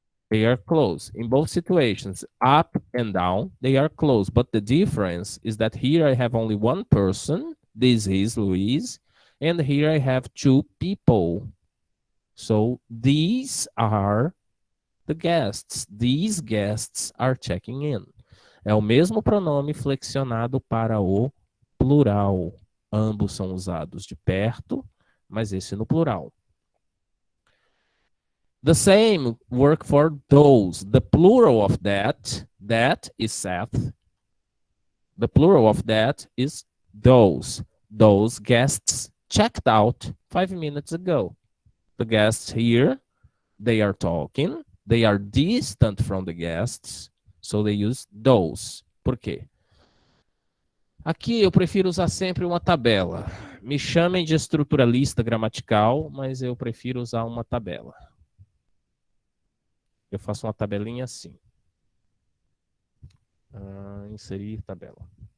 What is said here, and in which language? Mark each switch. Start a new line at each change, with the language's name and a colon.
English: They are close. In both situations, up and down, they are close. But the difference is that here I have only one person. This is Luis. And here I have two people. So these are the guests. These guests are checking in.
Portuguese: É o mesmo pronome flexionado para o plural. Ambos são usados de perto, mas esse no plural.
English: The same work for those. The plural of that is Seth. The plural of that is those. Those guests checked out 5 minutes ago. The guests here, they are talking. They are distant from the guests. So they use those.
Portuguese: Por quê? Aqui eu prefiro usar sempre uma tabela. Me chamem de estruturalista gramatical, mas eu prefiro usar uma tabela. Eu faço uma tabelinha assim. Inserir tabela.